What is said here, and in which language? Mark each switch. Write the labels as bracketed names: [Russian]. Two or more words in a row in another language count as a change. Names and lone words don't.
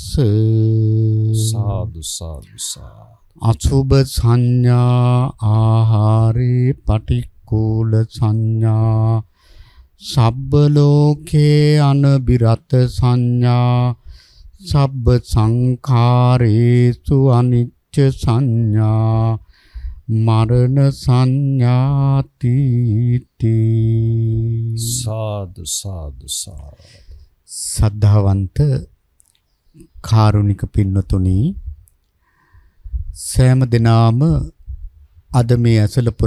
[Pali] සාදු සාදු සාදු. අසුභ සංඥා ආහාරේ පටික්කුල සංඥා සබ්බ ලෝකේ අනබිරත සංඥා සබ්බ සංඛාරේසු අනිච්ච සංඥා මරණ සංඥාති සාදු සාදු සාදු. [Sinhala] සද්ධාවන්ත කාරුණික පින්නතුනි, සෑම දිනම අද මේ ඇසලපුර